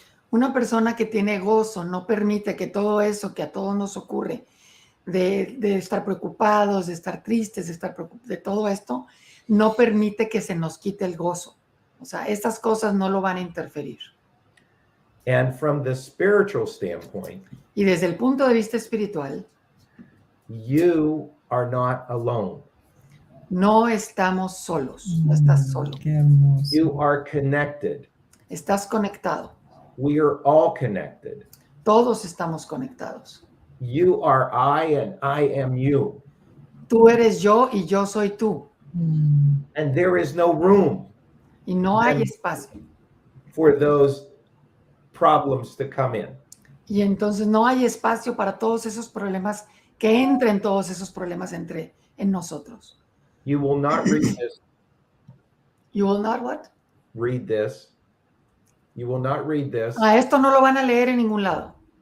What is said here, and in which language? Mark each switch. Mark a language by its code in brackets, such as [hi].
[es] Una persona que tiene gozo no permite que todo eso que a todos nos ocurre, de estar preocupados, de estar tristes, de todo esto, no permite que se nos quite el gozo. O sea, estas cosas no lo van a interferir. [en] And from the spiritual standpoint, [es] Y desde el punto de vista espiritual, [en] you are not alone. [es] no estamos solos, no estás solo. Qué hermoso. [en] You are connected. [es] Estás conectado. [en] We are all connected. [es] Todos estamos conectados. [en] You are I and I am you. [es] Tú eres yo y yo soy tú. [en] And there is no room [es] Y no hay espacio. [en] for those problems to come in. [es] Y entonces no hay espacio para todos esos problemas, que entren todos esos problemas en nosotros. [en] You will not read this. You will not what? Read this. You will not read this [es] Esto no lo van a leer en ningún lado.